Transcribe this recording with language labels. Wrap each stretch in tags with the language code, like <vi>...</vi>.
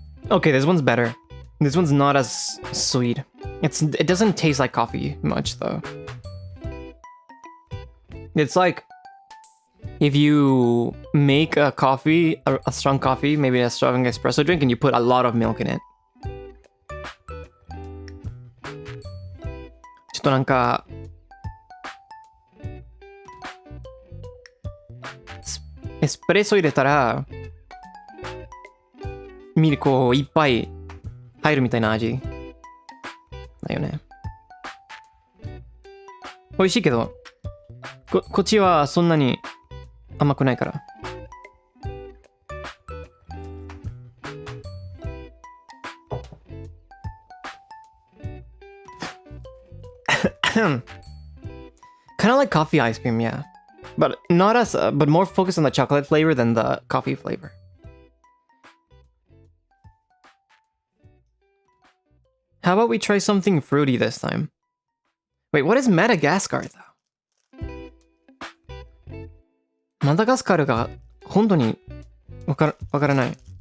<en>Okay, this one's better. This one's not as sweet. It doesn't taste like coffee much though. It's like if you make a coffee, a strong coffee, maybe a strong espresso drink, and you put a lot of milk in it.</en> <ja>ちょっとなんかエスプレッソ入れたらミルクをいっぱい入るみたいな味。だよね。美味しいけど、こっちはそんなに甘くないから。</ja> <en>Kind of like coffee ice cream, yeah. But not as, but more focused on the chocolate flavor than the coffee flavor. How about we try something fruity this time? Wait, what is Madagascar though?</en> <ja>Madagascarが本当にわからない。</ja>